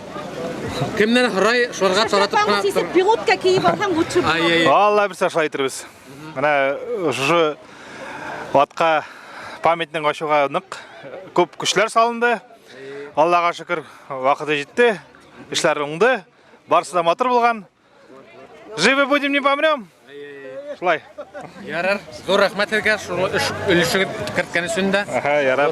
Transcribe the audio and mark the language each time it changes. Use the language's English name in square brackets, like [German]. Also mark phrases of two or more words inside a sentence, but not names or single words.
[Bashkir] Кемнән һорай, шуларга таратып кына. Пилотка киеп алһаң лучше. Алла бирсә шулай итәрбез. Менә шушы атка памятник ачуга нык күп көчләр салынды. Аллага шөкер, вакыты җитте. Эшләр уңды. Барсы да матур булган. [Russian] Живы будем, не помрем. [Bashkir] Шулай. Ярар, зур рәхмәт һәргә шул өлешегез керткән өчен дә. Ярар.